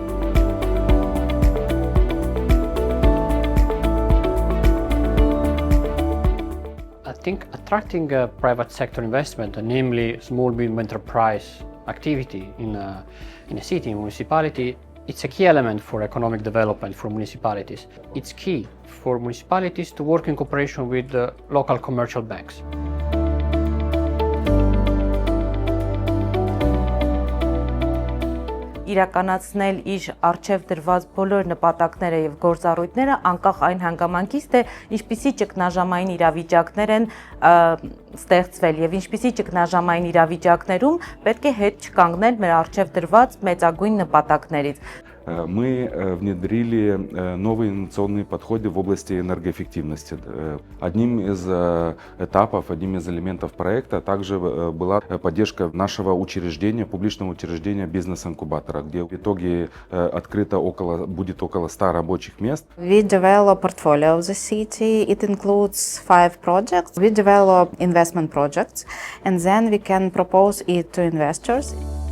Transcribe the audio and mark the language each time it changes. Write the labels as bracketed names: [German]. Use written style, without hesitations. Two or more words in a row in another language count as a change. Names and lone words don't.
[English] I think attracting private sector investment, namely small medium enterprise activity in a city, in municipality, it's a key element for economic development for municipalities. It's key for municipalities to work in cooperation with local commercial banks. [Armenian] Իրականացնել իր արժև դրված բոլոր նպատակները եւ գործառույթները անկախ այն հանգամանքից թե ինչպիսի ճգնաժամային իրավիճակներ են ստեղծվել եւ ինչպիսի ճգնաժամային իրավիճակներում պետք է հետ չկանգնել մեր արժև դրված մեծագույն նպատակներից. [Russian] Мы внедрили новые инновационные подходы в области энергоэффективности. Одним из этапов, одним из элементов проекта также была поддержка нашего учреждения, публичного учреждения бизнес-инкубатора, где в итоге будет около 100 рабочих мест. [English] We develop a portfolio of the city. It includes 5 projects. We develop investment projects and then we can propose it to investors.